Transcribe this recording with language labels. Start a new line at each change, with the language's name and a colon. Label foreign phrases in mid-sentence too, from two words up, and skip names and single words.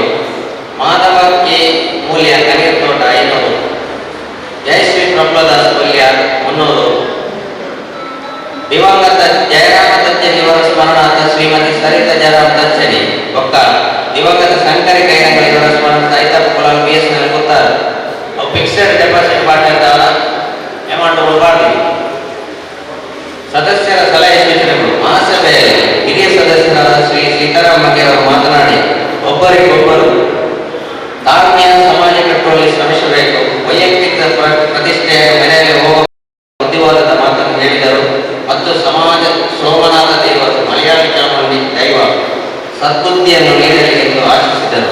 Kannada: ಮಾಧವ ಕೆ ಮೂಲ್ಯ ಕನೀರ್ತೋಟ 500. ಜಯಶ್ರೀ ಪ್ರಫುಲ್ಲದಾಸ್ ಕೊಲ್ಯ 300. ದಿವಂಗತ ಜಯರಾಮ ತಚ್ಚನಿ ಇವರ ಸ್ಮರಣಾರ್ಥ ಶ್ರೀಮತಿ ಸರಿತಾ ಜಯರಾಮ ತಚ್ಚನಿ ಒಕ್ಕ. ದಿವಂಗತ ಶಂಕರಿ ಕೈರಂಗಳ ಇವರ ಸ್ಮರಣಾರ್ಥ ಐತಪ್ಪ ಕುಲಾಲ್ BS ನಲ್ಲಿ ಗೊತ್ತಾರೆ. ಅವು
English: fixed deposit
Kannada: ಮಾಡಿರ್ತಾವಲ್ಲ, ಅಮೌಂಟ್ ಉಳ್ಬಾರ್ದು. ಸದಸ್ಯರ ಸಲಹೆ ಸೂಚನೆಗಳು. ಮಹಾಸಭೆಯಲ್ಲಿ ಹಿರಿಯ ಸದಸ್ಯರಾದ ಶ್ರೀ ಸೀತಾರಾಮ್ ಮಂಗೇರ್ ಅವರು ಮಾತನಾಡಿ, ಒಬ್ಬರಿಗೊಬ್ಬರು ತಾಳ್ಮೆಯ ಸಮಾಜ ಕಟ್ಟುವಲ್ಲಿ ಶ್ರಮಿಸಬೇಕು, ವೈಯಕ್ತಿಕ ಪ್ರತಿಷ್ಠೆಯ ಮನೆಯಲ್ಲಿ ಹೋಗುವ ಬುದ್ಧಿವಾದದ ಮಾತನ್ನು ಹೇಳಿದರು ಮತ್ತು ಸಮಾಜ ಸೋಮನಾಥ ದೇವರು ಮಲಯಾಳಿ ಚಾಮುಂಡಿ ದೈವ ಸದ್ಬುದ್ಧಿಯನ್ನು ನೀಡಲಿ ಎಂದು ಆಶಿಸಿದರು.